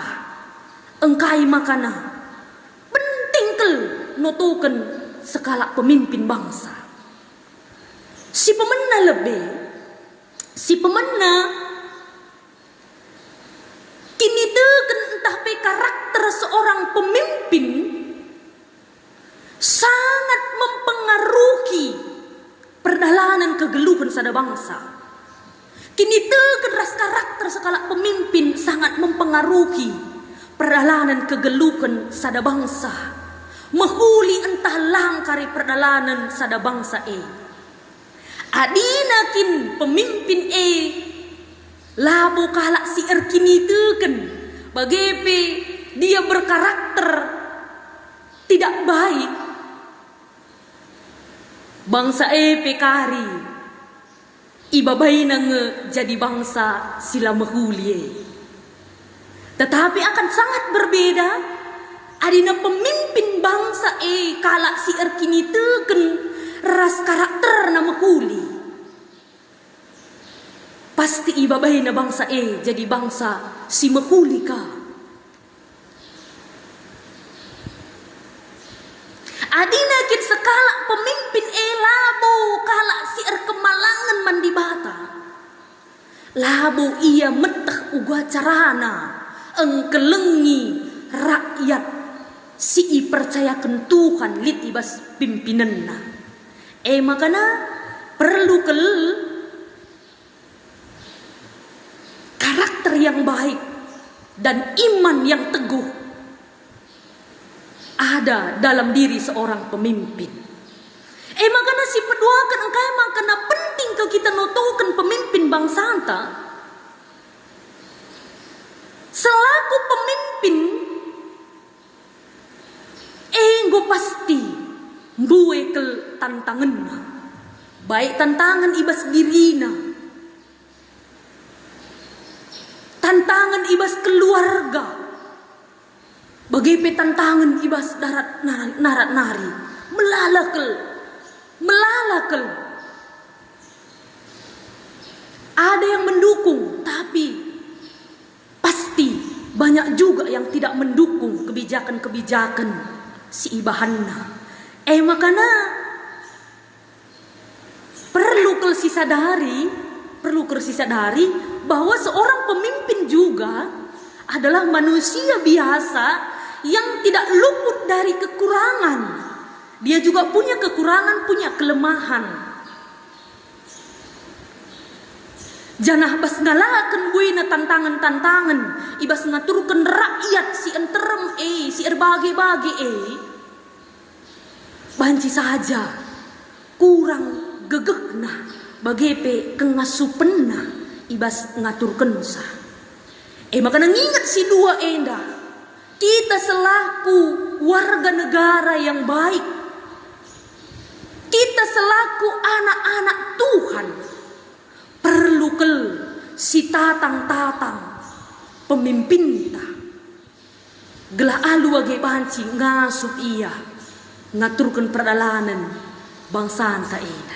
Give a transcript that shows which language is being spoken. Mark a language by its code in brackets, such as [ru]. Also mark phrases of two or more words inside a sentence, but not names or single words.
[btx] Engkai makana penting kel nutuken sekala pemimpin bangsa. Si pemena lebih, si pemena kini teken entah pe [id] karakter seorang pemimpin sangat mempengaruhi perjalanan kegeluhan [btx] sada bangsa. Kini teken ras karakter sekala pemimpin [id] sangat mempengaruhi perjalanan [btx] kegeluhan sada bangsa. Mahuli entah langkari perjalanan sada bangsa Adina kin pemimpin labu kalak si erkini teken bagepe [id] dia berkarakter tidak baik. [btx] Bangsa pekari ibabai nange jadi bangsa sila mahuli. [id] Tetapi akan sangat berbeda [btx] adina pemimpin bangsa kalak si erkini teken ras karakter na mahuli. Pasti ibabai na bangsa jadi bangsa si mahuli ka. Adina kit sekala pemimpin labo kalak si kemalangan mandibata. Labo ia metah uga carana engkelengi rakyat si percayakan Tuhan lit ibas pimpinanna. [id] Makana perlu karakter yang baik dan iman yang teguh ada dalam diri seorang pemimpin. [btx] Makana si peduakan engkai makana penting ke kita notokan pemimpin bangsa anta. Selaku pemimpin enggo pasti buwe ke tantangan, baik tantangan ibas dirina, tantangan ibas keluarga, bagepe tantangan ibas darat narat nari, melalakel. [id] Ada yang mendukung, tapi pasti banyak juga yang tidak mendukung kebijakan-kebijakan [btx] si ibahanna. [id] Makana perlu sadari bahwa seorang pemimpin juga adalah manusia biasa yang tidak luput dari kekurangan. Dia juga punya kekurangan, punya kelemahan. [btx] Janah bas ngalakan buina tantangan-tantangan, ibas ngaturkan rakyat si enterem si erbagi-bagi banci saja kurang gegekna bagepe kengasupenna ibas ngaturkan sa. Makana ngingat si dua enda, [id] kita selaku warga negara yang baik, kita selaku anak-anak Tuhan [btx] perlu si tatang-tatang pemimpin ta gelah alu wage banci ngasup iya ngaturkan perjalanan bangsa anta eda.